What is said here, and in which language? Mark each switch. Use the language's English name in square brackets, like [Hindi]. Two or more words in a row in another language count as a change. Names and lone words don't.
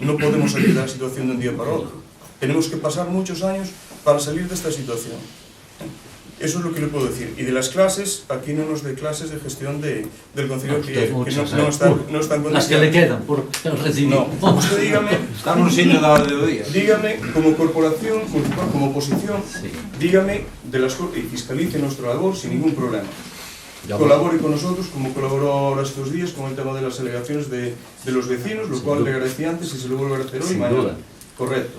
[Spanish] No podemos salir de la situación de un día para otro. Tenemos que pasar muchos años para salir de esta situación. Eso es lo que le puedo decir. Y de las clases, aquí no nos de clases de gestión del Concello que no están condicionadas. Las que le quedan por recibir. No, usted dígame, [Galician] Estamos no sitio da orde do día. [Spanish] dígame como corporación municipal, como oposición, Sí. dígame de las cosas y fiscalice nuestra labor sin ningún problema. Ya Colabore con nosotros, como colaboró ahora estos días con el tema de las alegaciones de los vecinos, lo cual le agradecí antes y se lo vuelvo a agradecer hoy y Sin mañana. duda. Correcto.